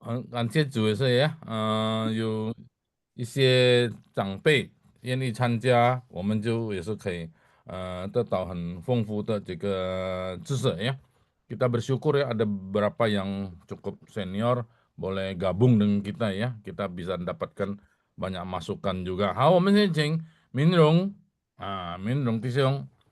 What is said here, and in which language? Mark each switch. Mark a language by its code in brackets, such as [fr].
[zh] 感谢主也是呀，有一些长辈愿意参加，我们就也是可以得到很丰富的这个知识ya. [id] Kita bersyukur ya ada beberapa yang cukup senior boleh gabung dengan kita ya. Kita bisa mendapatkan banyak masukan juga. [zh] 好，我们先请明荣明荣弟兄。